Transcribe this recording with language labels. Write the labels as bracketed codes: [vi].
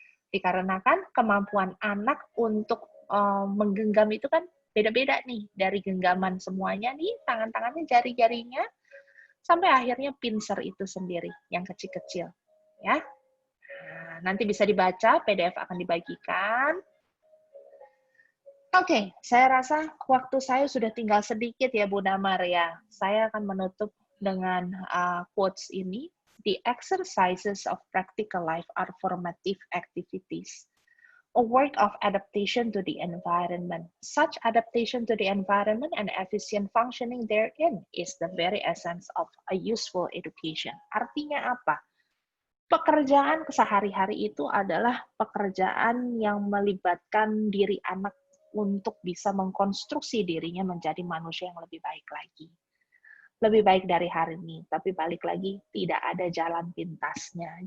[id] Dikarenakan kemampuan anak untuk menggenggam itu kan beda-beda nih, dari genggaman semuanya nih, tangan-tangannya, jari-jarinya, sampai akhirnya pincer itu sendiri, yang kecil-kecil, ya. Nah, nanti bisa dibaca, PDF akan dibagikan. Oke, saya rasa waktu saya sudah tinggal sedikit ya, Bu Damar ya. Saya akan menutup dengan quotes ini. [en] The exercises of practical life are formative activities, a work of adaptation to the environment. Such adaptation to the environment and efficient functioning therein is the very essence of a useful education. [id] Artinya apa? Pekerjaan sehari-hari itu adalah pekerjaan yang melibatkan diri anak untuk bisa mengkonstruksi dirinya menjadi manusia yang lebih baik lagi. Lebih baik dari hari ini, tapi balik lagi, tidak ada jalan pintasnya.